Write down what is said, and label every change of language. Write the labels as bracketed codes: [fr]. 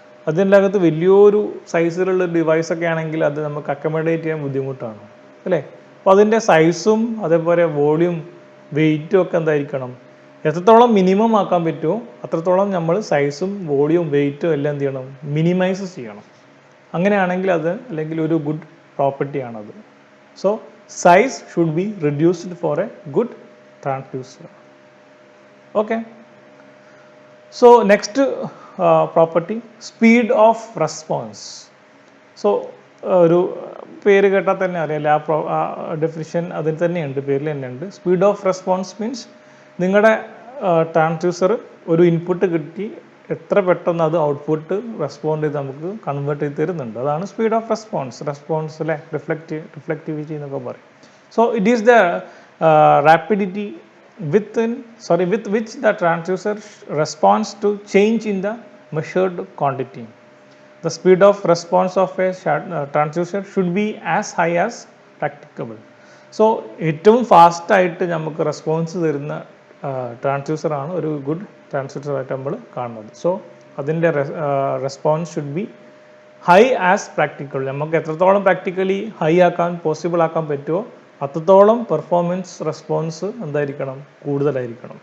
[ml] അതിൻ്റെ അകത്ത് വലിയൊരു സൈസിലുള്ള ഡിവൈസൊക്കെ ആണെങ്കിൽ അത് നമുക്ക് അക്കമഡേറ്റ് ചെയ്യാൻ ബുദ്ധിമുട്ടാണ്, അല്ലേ? അപ്പോൾ അതിൻ്റെ സൈസും അതേപോലെ വോളിയം വെയ്റ്റും ഒക്കെ എന്തായിരിക്കണം? എത്രത്തോളം മിനിമം ആക്കാൻ പറ്റുമോ അത്രത്തോളം നമ്മൾ സൈസും വോളിയം വെയ്റ്റും എല്ലാം എന്ത് ചെയ്യണം? മിനിമൈസ് ചെയ്യണം. അങ്ങനെയാണെങ്കിൽ അത് അല്ലെങ്കിൽ ഒരു good പ്രോപ്പർട്ടിയാണത്. [en] So size should be reduced for a good transducer. Okay, so next property, speed of response. [ml] So ഒരു പേര് കേട്ടാൽ തന്നെ അറിയാലോ, ആ ഡെഫിനിഷൻ അതിൽ തന്നെയുണ്ട്, പേരിൽ തന്നെയുണ്ട്. സ്പീഡ് ഓഫ് റെസ്പോൺസ് മീൻസ് നിങ്ങളുടെ ട്രാൻസ്ഡ്യൂസർ ഒരു ഇൻപുട്ട് കിട്ടി എത്ര പെട്ടെന്ന് അത് ഔട്ട്പുട്ട് റെസ്പോണ്ട് ചെയ്ത് നമുക്ക് കൺവേർട്ട് ചെയ്ത് തരുന്നുണ്ട്. അതാണ് സ്പീഡ് ഓഫ് റെസ്പോൺസ് അല്ലേ, റിഫ്ലക്റ്റിവിറ്റി എന്നൊക്കെ പറയും. [en] So it is the rapidity with which the transducer responds to change in the measured quantity. The speed of response of a transducer should be as high as practicable. [ml] So ഏറ്റവും ഫാസ്റ്റായിട്ട് നമുക്ക് response തരുന്ന ട്രാൻസ്ഡ്യൂസറാണ് ഒരു good ട്രാൻസ്ഡ്യൂസറായിട്ട് നമ്മൾ കാണുന്നത്. [en] so [ml] അതിൻ്റെ [en] Response should be high as practical. [ml] നമുക്ക് എത്രത്തോളം പ്രാക്ടിക്കലി ഹൈ ആക്കാൻ പോസിബിൾ ആക്കാൻ പറ്റുമോ അത്രത്തോളം പെർഫോമൻസ് റെസ്പോൺസ് എന്തായിരിക്കണം? കൂടുതലായിരിക്കണം.